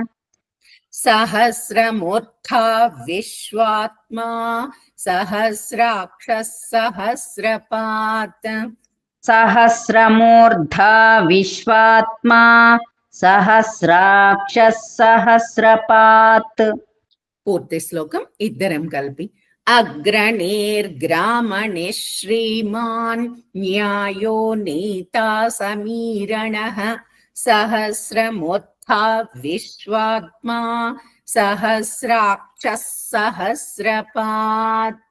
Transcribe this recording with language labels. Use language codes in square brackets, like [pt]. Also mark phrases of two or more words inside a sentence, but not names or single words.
[sa] सहस्रमूर्धा विश्वात्मा सहस्राक्षः सहस्रपात् सहस्रमूर्धा विश्वात्मा सहस्राक्षः सहस्रपात् [te] పూర్తి శ్లోకం ఇద్దరం కలిపి [sa] అగ్రణీర్గ్రామణిः శ్రీమాన్ న్యాయో నేతా సమీరణः సహస్రమూర్ధా విశ్వాత్మా సహస్రాక్షः సహస్రపాత్.